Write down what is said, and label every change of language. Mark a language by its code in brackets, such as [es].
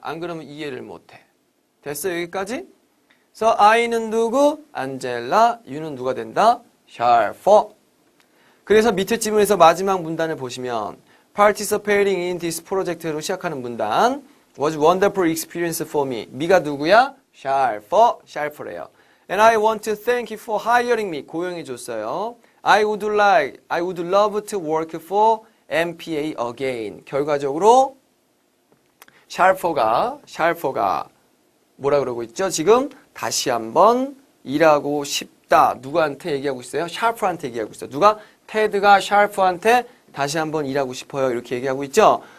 [ko] 안 그러면 이해를 못해. 됐어 여기까지? 그래서 I는 누구? 안젤라. U는 누가 된다? 샤퍼. 그래서 밑에 지문에서 마지막 문단을 보시면 [en] participating in this project로 [ko] 시작하는 문단 [en] was wonderful experience for me. [ko] 미가 누구야? 샤퍼래요. [en] And I want to thank you for hiring me. [ko] 고용해 줬어요. [en] I would love to work for MPA again. [ko] 결과적으로 샤퍼가 뭐라 그러고 있죠? 지금 다시 한번 일하고 싶다. 누구한테 얘기하고 있어요? 샤퍼한테 얘기하고 있어요. 누가? 테드가 샤퍼한테 다시 한번 일하고 싶어요. 이렇게 얘기하고 있죠?